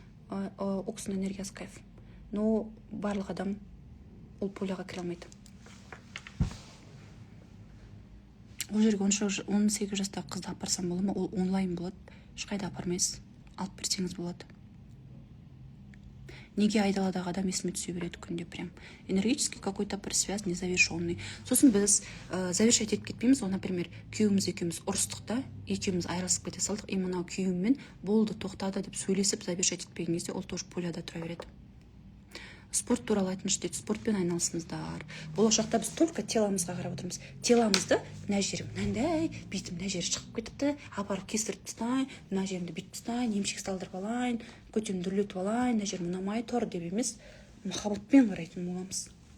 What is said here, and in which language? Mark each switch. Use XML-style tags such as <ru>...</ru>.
<kk>Ол кісінің энергиясы кайф. Но барлық адам ол поляға кіре алмайды. Ол жерге 18 жастағы қызды апарсам болады ма? Ол онлайн болады. Ешқайда апармайсыз. Алып берсеңіз болады. Неге айдаладағы адам есіме түсе береді күнде прям.</kk> <ru>Энергетический какой-то</ru> <kk>бір</kk> <ru>связь незавершенный.</ru> <kk>Сосын біз завершать етіп кетпейміз. Например, күйеуіміз екеуміз ұрыстық та, екеуміз айырылысып кете салдық. И мынау күйеуіммен болды, тоқтады деп сөйлесіп завершать етпеген кезде ол тоже поляда тұра береді. Спорт туралы айтыңыз дейді, спортпен айналысыңыздар. Болашақта біз только теломызға қарап отырмыз. Теломызды мына жерім мынандай, бүйтіп мына жері шығып кетіпті, апарып кесіріп тастайын, мына жерімді бүйтіп тастайын, емшек салдырып алайын, көтемді үрлетіп алайын, мына жерім ұнамай тұр деп емес, махаббатпен қарайтын боламыз.</kk>